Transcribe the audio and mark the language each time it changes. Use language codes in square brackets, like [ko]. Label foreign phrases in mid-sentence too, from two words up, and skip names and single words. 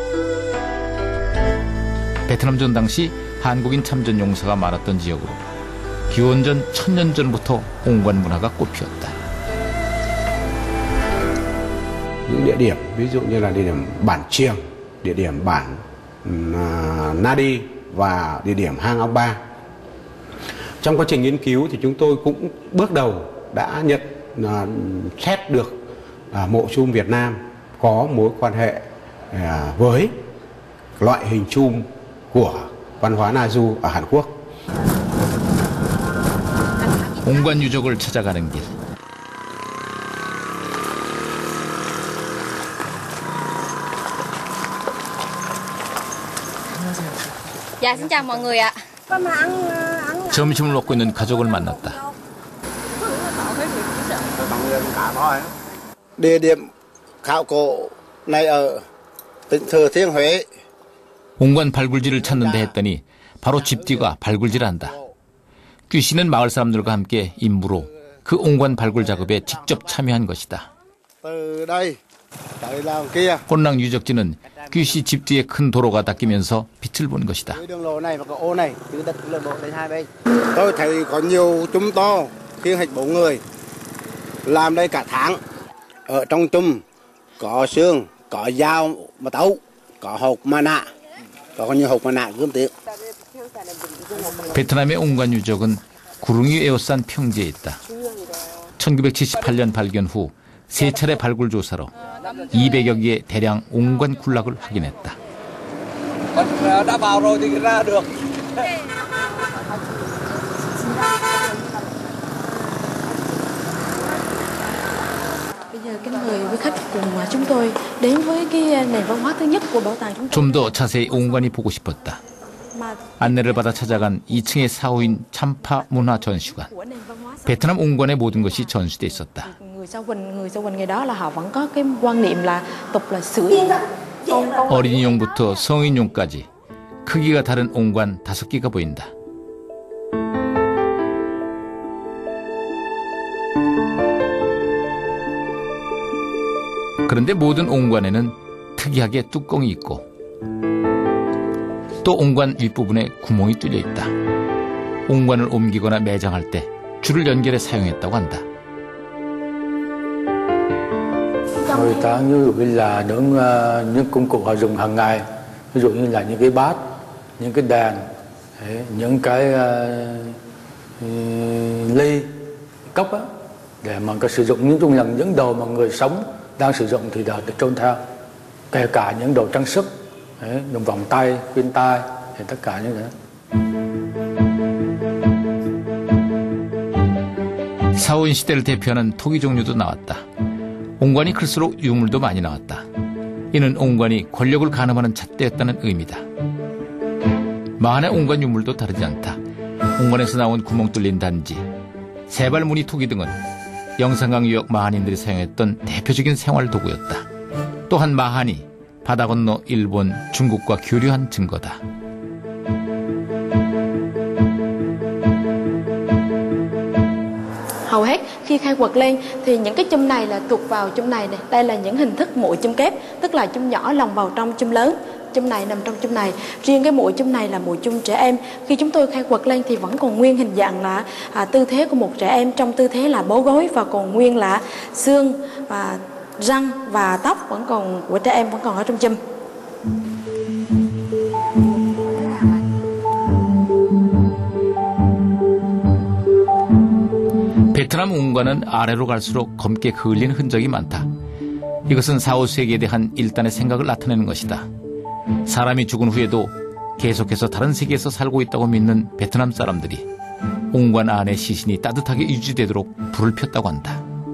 [ko] 베트남전 당시 한국인 참전 용사가 많았던 지역으로 기원전 1000년 전부터 옹관 문화가 꽃피었다. [vi] Những địa điểm ví dụ như là địa điểm bản Chiêng, địa điểm bản Nadi và địa điểm hang Ong Ba. Trong quá trình nghiên cứu thì chúng tôi cũng bước đầu đã xét được mộ chum Việt Nam có mối quan hệ với loại hình chum của văn hóa Na Du ở Hàn Quốc. [ko] 옹관 유적을 찾아가는 길. [vi] Dạ, xin chào mọi người ạ. [ko] 점심을 먹고 있는 가족을 만났다. [vi] Địa điểm khảo cổ này ở tỉnh Thừa Thiên Huế. [ko] 옹관 발굴지를 찾는데 했더니 바로 집 뒤가 발굴지란다. 규 씨는 마을 사람들과 함께 임무로 그 옹관 발굴 작업에 직접 참여한 것이다. 혼랑 유적지는 규 씨 집 뒤에 큰 도로가 닦이면서 빛을 본 것이다. [vi] Tôi thấy có nhiều chum to, khiêng hết 4 người, làm đây cả tháng. Ở trong chum có xương, có dao mà tấu, có hộp mặt nạ, có nhiều hộp mặt nạ gươm tiếng. [ko] 베트남의 옹관 유적은 구릉이 에워싼 평지에 있다. 1978년 발견 후 3차례 발굴 조사로 200여 개의 대량 옹관 군락을 확인했다. [vi] đã vào rồi thì ra được. Bây giờ kính mời quý khách cùng chúng tôi đến với cái nền văn hóa thứ nhất của bảo tàng chúng tôi. [ko] 좀 더 자세히 옹관이 보고 싶었다. 안내를 받아 찾아간 2층의 사호인 참파 문화 전시관. 베트남 옹관의 모든 것이 전시돼 있었다. [vi] Người Sao Huỳnh ngày đó là họ vẫn có cái quan niệm là tục là sưởi. [ko] 어린이용부터 성인용까지 크기가 다른 옹관 5개가 보인다. 그런데 모든 옹관에는 특이하게 뚜껑이 있고 또 옹관 윗부분에 구멍이 뚫려 있다. 옹관을 옮기거나 매장할 때 줄을 연결해 사용했다고 한다. [vi] Người ta như là những công cụ họ dùng hàng ngày, ví dụ như là những cái bát, những cái đèn, những cái ly, cốc á, để mà có sử dụng những đồ mà người sống đang sử dụng thì được trôn theo, kể cả những đồ trang sức, những vòng tay, khuyên tai, thì tất cả như thế. [ko] 사호인 시대를 대표하는 토기 종류도 나왔다. 옹관이 클수록 유물도 많이 나왔다. 이는 옹관이 권력을 가늠하는 잣대였다는 의미다. 마한의 옹관 유물도 다르지 않다. 옹관에서 나온 구멍 뚫린 단지, 세발 무늬 토기 등은 영산강 유역 마한인들이 사용했던 대표적인 생활 도구였다. 또한 마한이 바다 건너 일본, 중국과 교류한 증거다. [vi] Hầu hết khi khai quật lên thì những cái chum này là thuộc vào chum này này. Đây là những hình thức muội chum kép, tức là chum nhỏ lồng vào trong chum lớn. Chum này nằm trong chum này. Riêng cái muội chum này là muội chum trẻ em. Khi chúng tôi khai quật lên thì vẫn còn nguyên hình dạng là tư thế của một trẻ em, trong tư thế là bó gối, và còn nguyên là xương và răng và tóc vẫn còn của trẻ em vẫn còn ở trong chum. [ko] 베트남 옹관은 아래로 갈수록 검게 그을린 흔적이 많다. 이것은 4, 5세기에 대한 일단의 생각을 나타내는 것이다. 사람이 죽은 후에도 계속해서 다른 세계에서 살고 있다고 믿는 베트남 사람들이 옹관 안의 시신이 따뜻하게 유지되도록 불을 폈다고 한다.